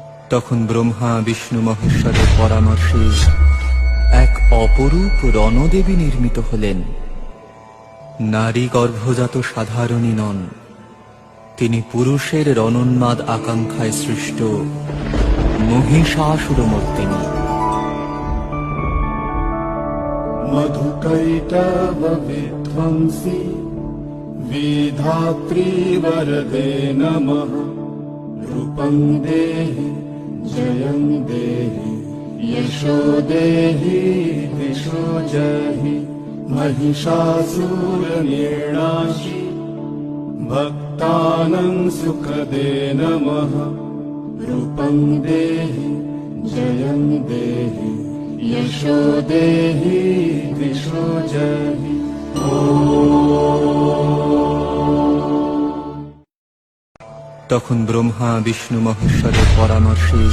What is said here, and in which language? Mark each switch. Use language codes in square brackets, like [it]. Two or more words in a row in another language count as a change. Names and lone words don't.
[bn] তখন ব্রহ্মা বিষ্ণু মহেশ্বরের পরামর্শে এক অপরূপ রণদেবী নির্মিত হলেন। নারী গর্ভজাত সাধারণী নন, তিনি পুরুষের রণোন্মাদ আকাঙ্ক্ষায় সৃষ্ট মহিষাসুরমর্দিনী। [sa] मधुकैटभ विध्वंसी विधात्री वरदे नमः। रूपं देहि जयं देहि यशो देहि दिशो जहि। महिषासुरनिर्णाशि भक्तानां सुखदे नमः। रूपं देहि जयं देहि यशो देहि दिशो जहि। [bn] তখন ব্রহ্মা বিষ্ণু মহেশ্বরের পরামর্শে